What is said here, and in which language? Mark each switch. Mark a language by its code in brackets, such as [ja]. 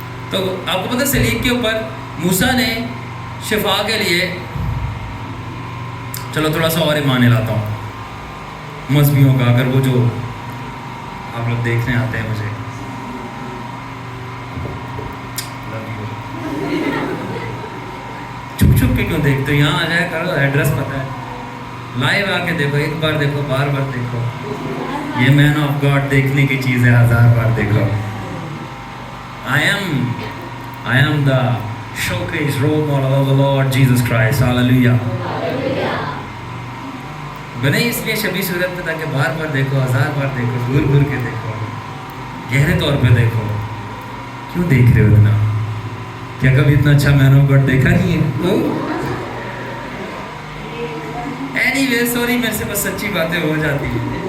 [ur] تو آپ کو پتہ سلیب کے اوپر موسیٰ نے شفا کے لیے، چلو تھوڑا سا اور ایمان لاتا ہوں مذہبیوں کا، اگر وہ جو آپ لوگ دیکھنے آتے ہیں مجھے، چھپ چھپ کے کیوں دیکھتے ہو؟ یہاں آ جایا کرو، ایڈریس پتہ ہے. لائیو آ کے دیکھو، ایک بار دیکھو، بار بار دیکھو. یہ [en] man of God [ur] دیکھنے کی چیز ہے، 1000 بار دیکھو. [en] I am the showcase role model of the Lord Jesus Christ. Hallelujah. [ur] بنے اس لیے شبیہ صورت پہ تاکہ بار بار دیکھو، 1000 بار دیکھو، گھور گھور کے دیکھو، گہرے طور پہ دیکھو. کیوں دیکھ رہے ہو اتنا؟ کیا کبھی اتنا اچھا مین آف گاڈ دیکھا نہیں ہے؟ [en] anyway sorry, [ur] میرے سے بس سچی باتیں ہو جاتی ہیں.